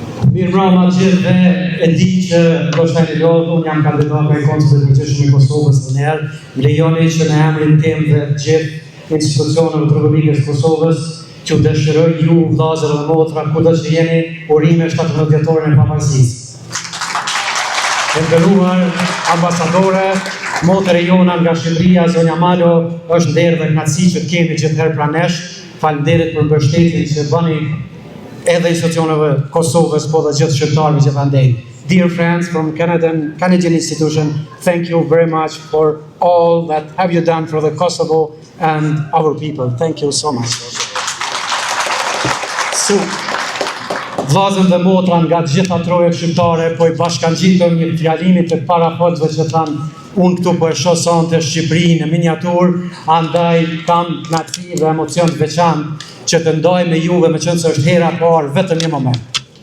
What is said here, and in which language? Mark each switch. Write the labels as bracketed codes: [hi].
[sq] Mirë mbrëma gjithëve, e di që ndoshta një lodhë, unë jam kandidat me konsulit të përgjithshëm i Kosovës në njerë, më lejoni që në emrin tim dhe gjithë institucioneve të Republikës Kosovës, që u dëshiroj ju, vllazër dhe motra, kudo që jeni, urime 17 dhjetorin e pavarësisë. E nderuar ambasadore, motra e jona nga Shqipëria, zonja Malo, është nderë dhe kënaqësi që të kemi gjithherë pranë nesh. Faleminderit për mbështetjen që bëni edhe institucioneve Kosovës, po dhe gjithë shqiptarëve gjithandej. [en] Dear friends from Canadian institution, thank you very much for all that have you done for the Kosovo and our people. Thank you so much. [sq] So, vllazën dhe motra nga të gjitha trojet shqiptare, po i bashkangjitëm një fjalimit të parafolësve që thanë, unë këtu po e shoh sonte Shqipërinë në miniatur, andaj kam kënaqësi dhe emocion të veçantë që të ndaj me juve, me qenë se është hera e parë vetëm një moment.